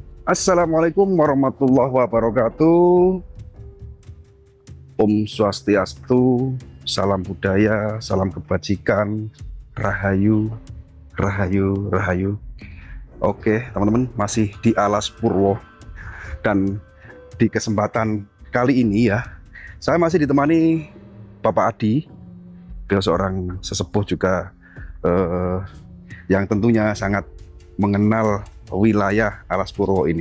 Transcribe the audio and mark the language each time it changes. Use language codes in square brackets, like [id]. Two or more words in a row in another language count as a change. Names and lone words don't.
[ar] Assalamualaikum warahmatullahi wabarakatuh. [sa] Om Swastiastu, [id] salam budaya, salam kebajikan, [jv] rahayu, rahayu, rahayu. [id] Oke, teman-teman, masih di Alas Purwo. Dan di kesempatan kali ini ya, saya masih ditemani Bapak Adi. Beliau seorang sesepuh juga yang tentunya sangat mengenal wilayah Alas Purwo ini.